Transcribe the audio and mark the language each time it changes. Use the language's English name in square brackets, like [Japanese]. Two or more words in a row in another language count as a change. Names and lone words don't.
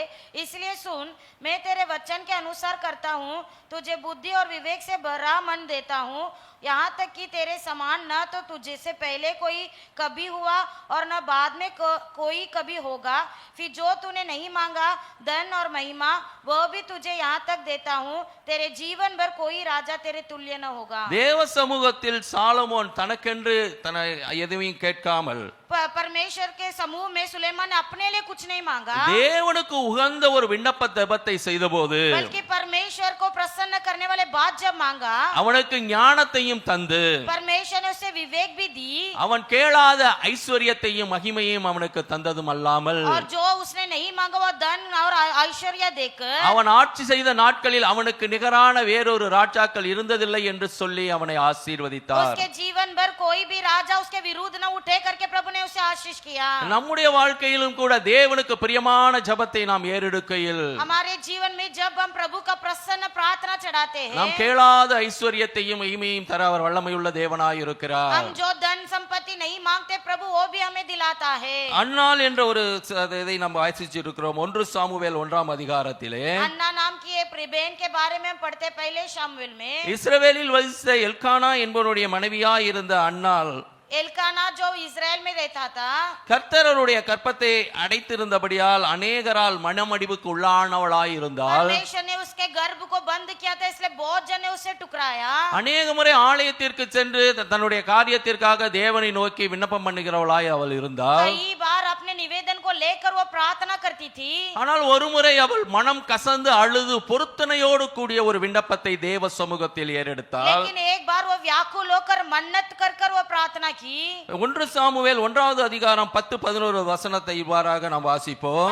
[Hindi] इसलिए सुन, मैं तेरे वचन के अनुसार करता हूँ, तुझे बुद्धि और विवेक से भरा मन देता हूँ, यहाँ तक कि तेरे समान न तो तुझे से पहले कोई कभी हुआ और न बाद में कोई कभी होगा। फिर जो तूने नहीं मांगा, धन और महिमा, वह भी तुझे यहाँ तक देता हूँ, तेरे जीवन भर कोई राजा तेरे तुल्य न होगा। [Tamil] தேவ சமூகத்தில் சாலமோன் தனக்கென்று தன்னை எதுவும் கேட்காமல் [Hindi] परमेश्वर के समूह में सुलेमान ने अपने लिए कुछ नहीं मांगा, [Tamil] தேவனுக்கு உகந்த ஒரு விண்ணப்ப ஜெபத்தை செய்தபோது [Hindi] बल्कि परमेश्वर को प्रसन्न करने वाले बात जब मांगा, [Tamil] அவனுக்கு ஞானத்தையும் தந்து [Hindi] परमेश्वर ने उसे विवेक भी दी, [Tamil] அவன் கேளாத ஐஸ்வர்யத்தையும் மகிமையும் அவனுக்கு தந்ததும் அல்லாமல் [Hindi] और जो उसने नहीं मांगा वो धन और ऐश्वर्य देकर [Tamil] அவன் ஆட்சி செய்த நாட்களில் அவனுக்கு நிகரான வேறொரு ராஜாக்கள் இருந்ததில்லை என்று சொல்லி அவனை ஆசீர்வதித்தார். [Hindi] उसके जीवन भर कोई भी राजा उसके विरुद्ध न उठे करके प्रभु ने उसे आशीष किया। [Tamil] நம்முடைய வாழ்க்கையிலும் கூட தேவனுக்கு பிரியமான ஜெபத்தை நாம் ஏறெடுக்கையில் [Hindi] हमारे जीवन में जब हम प्रभु का प्रसन्न प्रार्थना चढ़ाते [Tamil] நாம் [Hindi] हैं, [Tamil] கேளாத ஐஸ்வர்யத்தையும் மகிமையும் தர அவர் வல்லமையுள்ள தேவனாய் இருக்கிறார். [Hindi] हम जो धन संपत्ति नहीं मांगते प्रभु वो भी हमें दिलाता है। [Tamil] அன்னாள் என்ற ஒரு இதை நாம் வாசிச்சிருக்கிறோம் 1 சாமுவேல் 1ஆம் அதிகாரத்திலே. [Hindi] अन्ना नाम की एक बहन के बारे में हम पढ़ते पहले शामुएल में। [Tamil] இஸ்ரவேலில் வசித்த எல்கானா என்பவருடைய மனைவியாய் இருந்த அன்னாள் [Hindi] एल्काना जो इजराइल में रहता था, [Tamil] கர்த்தருடைய கற்பத்தை அடைத்திருந்தபடியால் அநேகரால் மனமடிவுக்கு உள்ளானவளாய் இருந்தால் [Hindi] परमेश्वर ने उसके गर्भ को बंद किया था, इसलिए बहुत जन ने उसे टुकराया। [Tamil] அநேக முறை ஆலயத்திற்கு சென்று தன்னுடைய காரியத்திற்காக தேவனை நோக்கி விண்ணப்பம் பண்ணுகிறவளாய் அவள் இருந்தாள். [Hindi] कई बार अपने निवेदन को लेकर वो प्रार्थना करती थी, [Tamil] ஆனால் ஒரு முறை அவள் மனம் கசந்து அழுது பொருத்தனையோடு கூடிய ஒரு விண்ணப்பத்தை தேவ சமூகத்தில் ஏறெடுத்தாள். [Hindi] लेकिन एक बार वो व्याकुल होकर मन्नत कर वो प्रार्थना की। [Tamil] 1 சாமுவேல் 1வது அதிகாரம் 10-11 வசனத்தை இவ்வாறாக நாம் வாசிப்போம்.